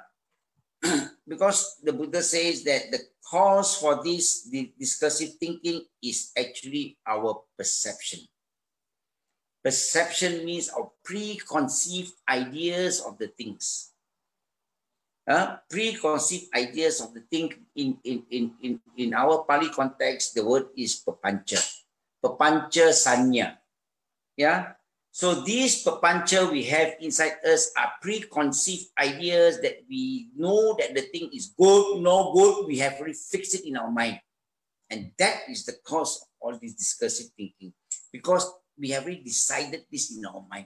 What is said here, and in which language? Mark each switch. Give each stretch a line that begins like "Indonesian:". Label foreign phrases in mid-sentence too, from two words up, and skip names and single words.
English: Because the Buddha says that the cause for this discursive thinking is actually our perception. Perception means our preconceived ideas of the things. Preconceived ideas of the thing. In our Pali context, the word is papancha.
Pali: Papancha sanya.
English: Yeah. So these papancha we have inside us are preconceived ideas that we know that the thing is good, no good. We have already fixed it in our mind. And that is the cause of all this discursive thinking. Because we have already decided this in our mind.